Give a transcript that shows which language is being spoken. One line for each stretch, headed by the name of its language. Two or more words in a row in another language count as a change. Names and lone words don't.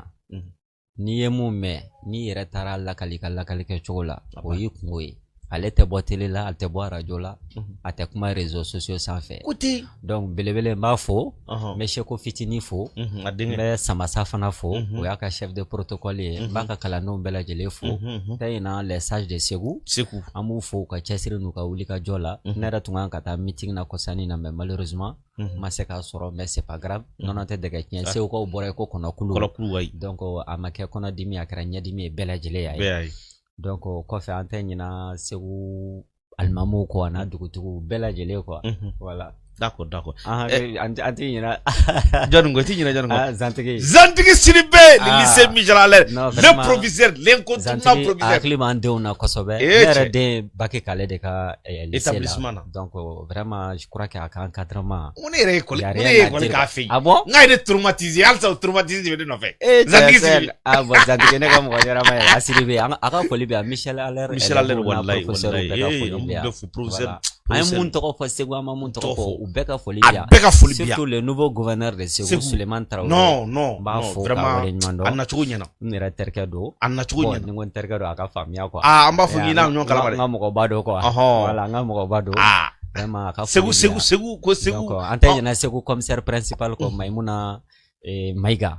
Bambara: N'i ye mun mɛn n'i yɛrɛ taara lakali ka lakali kɛ cogo la o y'i kungo ye. Ale tɛ bɔ télé la, ale tɛ bɔ radio la, a tɛ kuma réseaux sociaux sanfɛ. Donc belebele n b'a fo, n bɛ Seko fitinin fo, n bɛ Samasa fana fo, o y'a ka
French: chef de protocole
Bambara: ye, n b'a ka kalandenw bɛɛ lajɛlen fo. N tɛ ɲinɛ
French: les sages de Segu,
Bambara: an b'u fo ka cɛsiri n'u ka wulikajɔ la. Ne yɛrɛ tun kan ka taa meeting na kɔsani na
French: mais malheureusement
Bambara: n ma se k'a sɔrɔ
French: mais c'est pas grave.
Bambara: Nɔnɔ tɛ dɛgɛ tiɲɛ, Segukaw bɔra yen ko kɔnɔkulu. Donc a ma kɛ kɔnɔdimi a kɛra ɲɛdimi ye bɛɛ lajɛlen y'a ye. Donc kɔfɛ an tɛ ɲinɛ Segu alimamuw kɔ a n'a dugutigiw bɛɛ lajɛlen quoi.
French: Voilà. D'accord.
Bambara: An tɛ ɲinɛ. Jɔnni ko i tɛ ɲinɛ jɔnni ko. Zantigi
French: Sidibe le lycée Michel Alain le proviseur l'incontournable proviseur.
Bambara: Hakili b'an denw na kosɛbɛ. Ne yɛrɛ den Baki k'ale de ka lycée la.
French: Donc vraiment je crois que
Bambara: a ka
French: encadrement.
Bambara: Mun ne yɛrɛ école k'a fɛ yen.
French: Ah bon?
Bambara: N k'a ye ne traumatisé halisa o traumatisme de bɛ ne nɔfɛ. Zantigi Sidibe.
French: Ah bon
Bambara: Zantigi ne ka mɔgɔ ɲɛnama ye a Sidibe a ka foli bɛ yan Michel Alain. Michel Alain wallahi professeur. An ye mun tɔgɔ fɔ Segu an ma mun tɔgɔ fɔ u bɛɛ ka foli bi yan.
French: Surtout le nouveau gouverneur de Segu Suleiman Traoré. Non
Bambara: b'a fɔ ka waleɲuman dɔn. A nacogo ɲɛna. N yɛrɛ terikɛ don. A nacogo ɲɛna. Ni n ko n terikɛ don a ka faamuya quoi. An b'a fɔ k'i n'a ɲɔgɔn kalama dɛ. N ka mɔgɔba don quoi. Voilà n ka mɔgɔba don. Vraiment a ka foli bi yan. Segu ko Segu. Donc an tɛ ɲinɛ Segu
French: commissaire principal
Bambara: ko Maïmouna Maïga.